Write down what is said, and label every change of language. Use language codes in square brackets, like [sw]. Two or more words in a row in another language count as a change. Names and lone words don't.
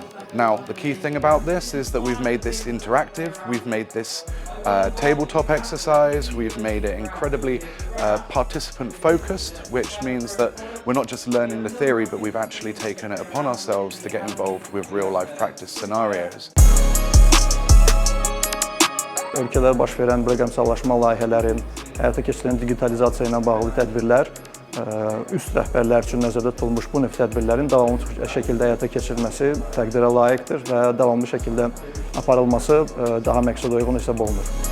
[en] Now, the key thing about this is that we've made this interactive, we've made this tabletop exercise, we've made it incredibly participant-focused, which means that we're not just learning the theory, but we've actually taken it upon ourselves to get involved with real-life practice scenarios. [az] Ölkədə baş verən rəqəmsallaşma layihələrin, həyata keçirilən digitalizasiya ilə bağlı tədbirlər, üst rəhbərlər üçün nəzərdə tutulmuş bu növ tədbirlərin davamlı şəkildə həyata keçirilməsi təqdirə layiqdir və davamlı şəkildə aparılması daha məqsədə uyğun hesab olunur.